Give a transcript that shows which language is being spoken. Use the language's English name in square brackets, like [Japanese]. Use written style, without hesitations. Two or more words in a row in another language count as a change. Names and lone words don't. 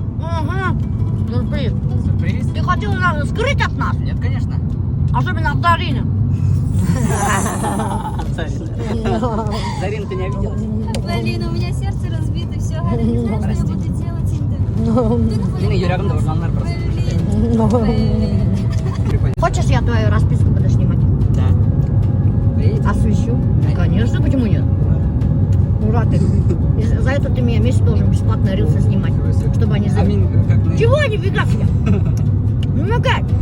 [Russian] Угу. Сюрприз. Сюрприз? Ты хотел нас скрыть от нас? Нет, конечно. Особенно от Дарины. Зарин, ты не обиделась? Блин, у меня сердце разбито, все, Галя, не знаю, что я буду делать иногда. [Kazakh] Сенің жүрегіңді ұрланар [Russian] просто. Прикольно. Хочешь, я твою расписку буду снимать? Да. Приедете? Освещу? Конечно, почему нет? Ура ты. И за это ты меня месяц должен бесплатно рилсы снимать, чтобы они за... Чего нифига себе? Ну как?